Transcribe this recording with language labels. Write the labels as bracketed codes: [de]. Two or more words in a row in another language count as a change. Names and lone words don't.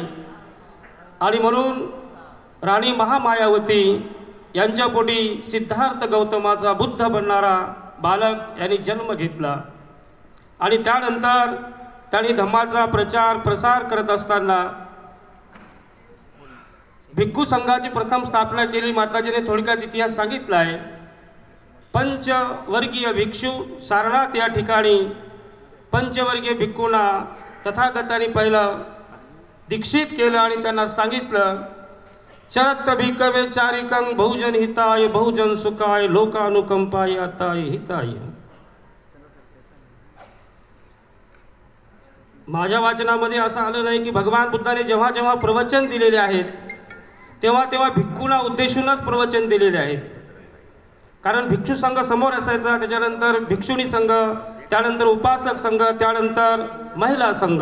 [mr] आणि म्हणून राणी महामायावती यांच्या पोटी सिद्धार्थ गौतमाचा बुद्ध बनणारा बालक यांनी जन्म घेतला आणि त्यानंतर त्यांनी धम्माचा प्रचार प्रसार करत असताना भिक्खू संघाची प्रथम स्थापना केली। माताजीने थोडक्यात इतिहास सांगितला आहे। पंचवर्गीय भिक्षू सारनाथ या ठिकाणी पंचवर्गीय भिक्खूंना तथागतांनी पहिलं दीक्षित केलं आणि त्यांना सांगितलं, [pi] चरत भिक्खवे चारिकं बहुजन हिताय बहुजन सुखाय लोकानुकंपाय अताय हिताय। [mr] माझ्या वाचनामध्ये असं आलं नाही की भगवान बुद्धाने जेव्हा जेव्हा प्रवचन दिलेले आहेत तेव्हा तेव्हा भिक्खूंना उद्देशूनच प्रवचन दिलेले आहेत, कारण भिक्षू संघ समोर असायचा, त्याच्यानंतर भिक्षुणी संघ, त्यानंतर उपासक संघ, त्यानंतर महिला संघ।